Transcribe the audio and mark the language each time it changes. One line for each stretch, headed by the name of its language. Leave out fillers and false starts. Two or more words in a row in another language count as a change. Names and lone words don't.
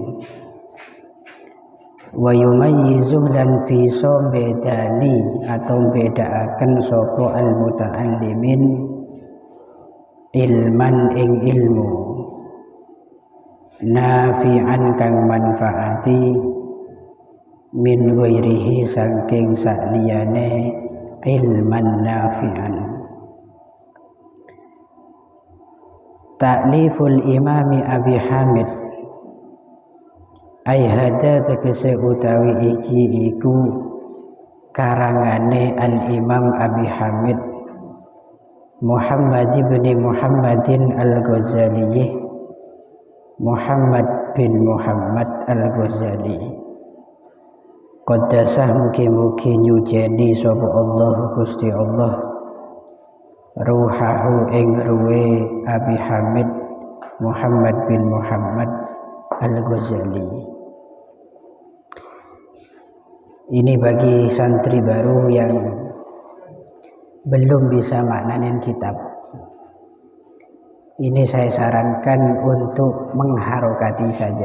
Arabic: wa yumayyizu
Javanese: lan bisa bedani atau bedaaken sapa
Arabic: al muta'allimin ilman
Javanese: ing ilmu nafi'an kang manfaati
Arabic: min ghairihi
Javanese: saking saliyane
Arabic: ilman nafi'an. Ta'liful imami
Javanese: Abi Hamid
Arabic: ay hada
Javanese: tegese utawi iki iku karangane al-Imam Abi Hamid Muhammad ibn Muhammadin al-Ghazali, Muhammad bin Muhammad al-Ghazali. Qaddasah mugi-mugi nyujeni sapa Allah Gusti Allah ruhahu ing ruwe Abi Hamid Muhammad bin Muhammad al-Ghazali.
Indonesian: Ini bagi santri baru yang belum bisa maknanin kitab. Ini saya sarankan untuk mengharokati saja.